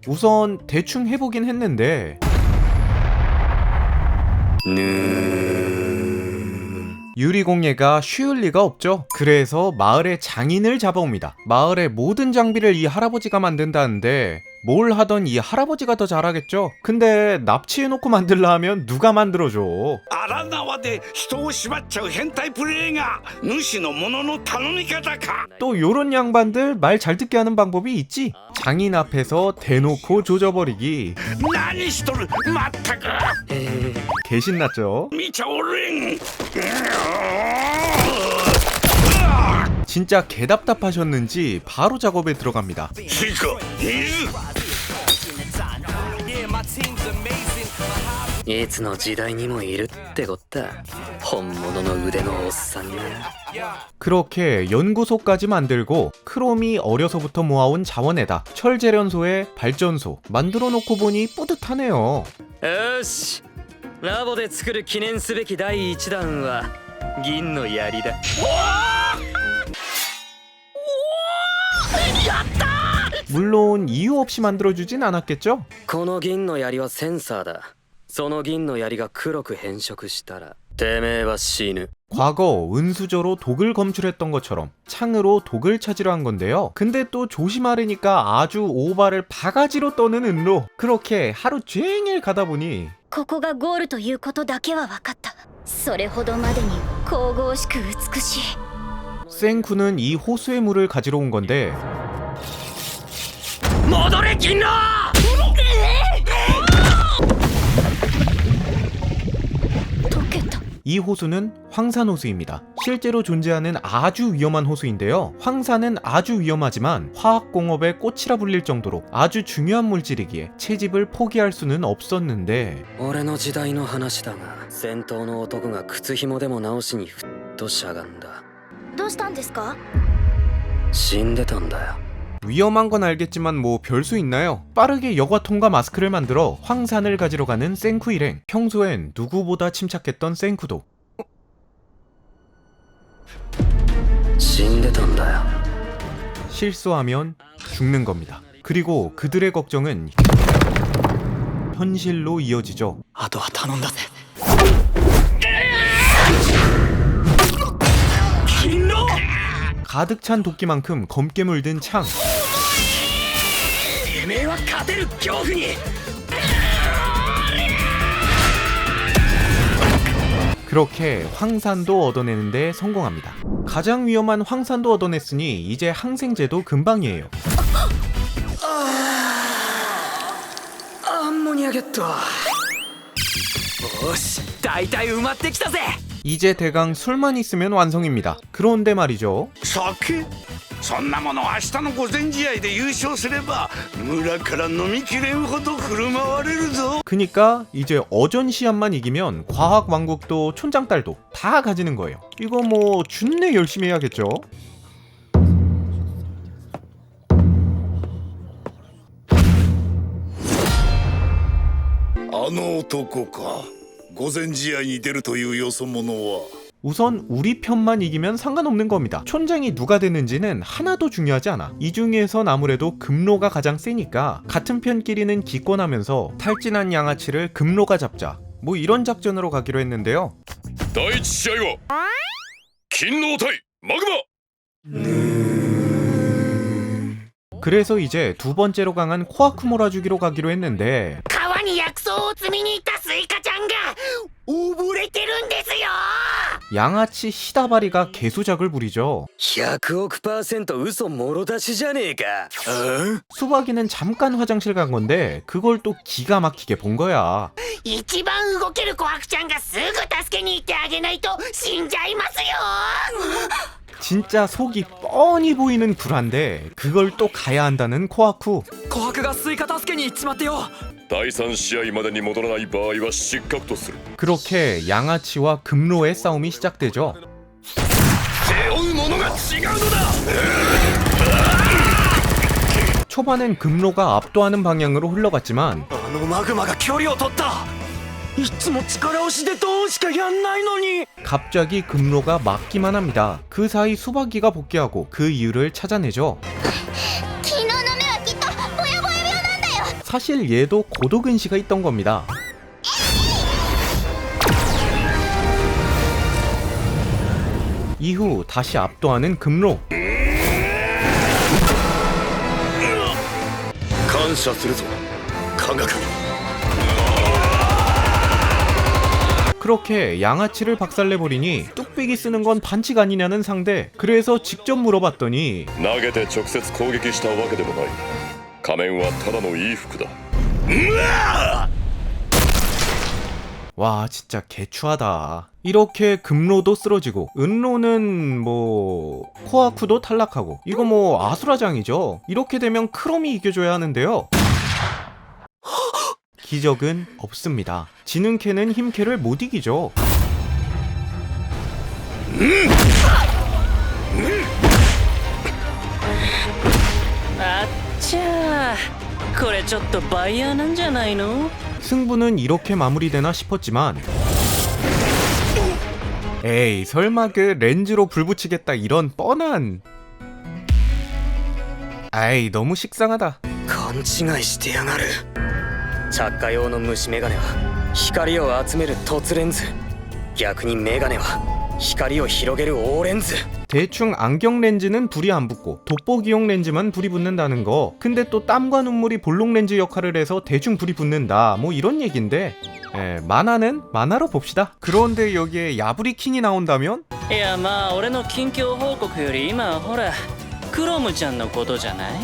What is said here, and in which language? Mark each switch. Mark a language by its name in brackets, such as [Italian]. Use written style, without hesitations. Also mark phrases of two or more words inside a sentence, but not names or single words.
[Korean] 우선 대충 해보긴 했는데 유리공예가 쉬울 리가 없죠. 그래서 마을의 장인을 잡아옵니다. 마을의 모든 장비를 이 할아버지가 만든다는데 뭘 하던 이 할아버지가 더 잘하겠죠? 근데 납치해놓고 만들라 하면 누가 만들어줘? [Japanese] 荒縄で人を縛っちゃう変態プレイが主の者の頼み方か。 [Korean] 또 요런 양반들 말 잘 듣게 하는 방법이 있지. 장인 앞에서 대놓고 조져버리기. [Japanese] 何しとるまったく [Korean] 개신났죠. [Japanese] 見ちゃおれん。 [Korean] 진짜 개답답하셨는지 바로 작업에 들어갑니다. [Japanese] しか水いつの時代にもいるってこった本物の腕のおっさんが。 [Korean] 그렇게 연구소까지 만들고 크롬이 어려서부터 모아온 자원에다 철재련소에 발전소 만들어 놓고 보니 뿌듯하네요. [Japanese] よしラボで作る記念すべき第1弾は銀の槍だ。 [Korean] 물론 이유 없이 만들어주진 않았겠죠? [Japanese] この銀の槍はセンサーだ。その銀の槍が黒く変色したらてめえは死ぬ。 [Korean] 과거 은수저로 독을 검출했던 것처럼 창으로 독을 찾으려 한 건데요. 근데 또 조심하려니까 아주 오바를 바가지로 떠는 은로. 그렇게 하루 종일 가다 보니 [Japanese] ここがゴールということだけは分かった。それほどまでに神々しく美しい。 [Korean] 생쿠는 이 호수의 물을 가지러 온 건데 [Japanese] 戻れ銀狼！溶けた。 [Korean] 이 호수는 황산호수입니다. 실제로 존재하는 아주 위험한 호수인데요. 황산은 아주 위험하지만 화학공업의 꽃이라 불릴 정도로 아주 중요한 물질이기에 채집을 포기할 수는 없었는데 [Japanese] 俺の時代の話だが戦闘の男が靴紐でも直しにふっとしゃがんだ。どうしたんですか？死んでたんだよ。 [Korean] 위험한 건 알겠지만 뭐 별수 있나요? 빠르게 여과통과 마스크를 만들어 황산을 가지러 가는 생쿠 일행. 평소엔 누구보다 침착했던 생쿠도 [Japanese] 死んでたんだよ。 [Korean] 실수하면 죽는 겁니다. 그리고 그들의 걱정은 현실로 이어지죠. [Japanese] あとは頼んだぜ。 [Korean] 가득 찬 도끼만큼 검게 물든 창. [Japanese] てめえは勝てる恐怖に。 [Korean] 그렇게 황산도 얻어내는데 성공합니다. 가장 위험한 황산도 얻어냈으니 이제 항생제도 금방이에요. [Japanese] アンモニアゲット。よし大体埋まってきたぜ。 [Korean] 이제 대강 술만 있으면 완성입니다. 그런데 말이죠. [Japanese] 酒そんなもの明日の午前試合で優勝すれば村から飲みきれんほど振る舞われるぞ。 [Korean] 그니까 이제 어전 시합만 이기면 과학 왕국도 촌장딸도 다 가지는 거예요. 이거 뭐 준내 열심히 해야겠죠. [Japanese] あの男か。午前試合に出るというよそ者は [Korean] 우선 우리 편만 이기면 상관없는 겁니다. 촌장이 누가 되는지는 하나도 중요하지 않아. 이 중에선 아무래도 금로가 가장 세니까 같은 편끼리는 기권하면서 탈진한 양아치를 금로가 잡자. 뭐 이런 작전으로 가기로 했는데요. [Japanese] 第一試合は金狼対マグマ。 [Korean] 그래서 이제 두 번째로 강한 코아쿠 몰아주기로 가기로 했는데 [Japanese] 川に薬草を摘みに行ったスイカちゃんが溺れてるんですよ。 [Korean] 양아치 시다바리가 개수작을 부리죠. [Japanese] 100 億%嘘もろ出しじゃねえか。 [Korean] 수박이는 잠깐 화장실 간 건데 그걸 또 기가 막히게 본 거야. [Japanese] 一番動ける琥珀ちゃんがすぐ助けに行ってあげないと死んじゃいますよ。 [Korean] 진짜 속이 뻔히 보이는 불안데 그걸 또 가야 한다는 코아쿠. [Japanese] 琥珀がスイカ助けに行っちまってよ。第3試合までに戻らない場合は失格とする。 [Korean] 그렇게 양아치와 금로의 싸움이 시작되죠. [Japanese] 背負うものが違うのだ。 [Korean] 초반엔 금로가 압도하는 방향으로 흘러갔지만 [Japanese] あのマグマが距離を取った。いつも力押しでドーンしかやんないのに。 [Korean] 갑자기 금로가 막기만 합니다. 그 사이 수박이가 복귀하고 그 이유를 찾아내죠. [Japanese] 昨日の目はきっとぼやぼや病なんだよ。 [Korean] 사실 얘도 고도근시가 있던 겁니다. 이후 다시 압도하는 금로. [Japanese] 感謝するぞ科学。 [Korean] 그렇게 양아치를 박살내버리니 뚝배기 쓰는 건 반칙 아니냐는 상대. 그래서 직접 물어봤더니 [Japanese] 投げて直接攻撃したわけでもない。仮面はただの衣服だ。 [Korean] 와 진짜 개추하다. 이렇게 금로도 쓰러지고 은로는 뭐 코아쿠도 탈락하고 이거 뭐 아수라장이죠. 이렇게 되면 크롬이 이겨줘야 하는데요. 기적은 없습니다. 지능캐는 힘캐를 못 이기죠. [Japanese] あっちゃー、これちょっとバイヤーなんじゃないの？ [Korean] 승부는 이렇게 마무리되나 싶었지만 에이 설마 그 렌즈로 불 붙이겠다 이런 뻔한 아이 너무 식상하다. [Japanese] 勘違いしてやがる。着火用の虫眼鏡は光を集める凸レンズ、逆にメガネは光を広げる大レンズ。 [Korean] 대충 안경 렌즈는 불이 안 붙고 돋보기용 렌즈만 불이 붙는다는 거. 근데 또 땀과 눈물이 볼록 렌즈 역할을 해서 대충 불이 붙는다 뭐 이런 얘긴데 만화는 만화로 봅시다. 그런데 여기에 야부리킹이 나온다면? [Japanese] いやまあ俺の近況報告より今はほらクロムちゃんのことじゃない？